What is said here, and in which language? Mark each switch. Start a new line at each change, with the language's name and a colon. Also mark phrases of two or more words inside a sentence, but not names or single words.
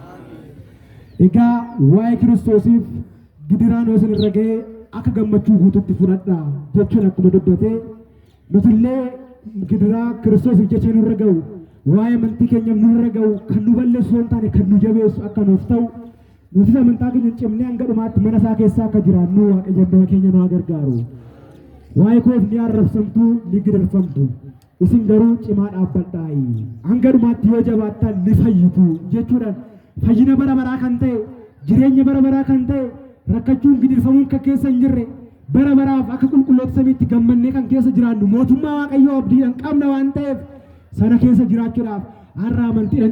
Oromo: Egaa waa'ee kiristoosiif gidiraan yoo isin irra ga'ee akka gammachuu guututti fudhadhaa jechuun akkuma dubbatee nutillee gidiraa kiristoosiif jecha nurra ga'u waa'ee amantii keenya nurra ga'u kan nu balleessu hin taane kan nu jabeessu akka nuuf ta'u nuti amantaa keenya cimnee hanga dhumaatti mana isaa keessaa akka jiraannu waaqayyoon hunduma keenya nu gargaaru. ዋይ ኮፍ ሊያረፍሰምቱ ሊግደርፈምቱ isin garuu cimaa dhaabbadhaayi hanga dhumaatti yoo jabaattan ni fayyitu jechuudhaan fayyina bara baraa kan ta'e jireenya bara baraa kan ta'e rakkachuun gidirfamuun kan keessa hin jirre bara baraaf akka qulqulloota samiitti gammannee kan keessa jiraannu mootummaa waaqayyoo abdiidhaan qabna waan ta'eef sana keessa jiraachuudhaaf har'a amantiidhaan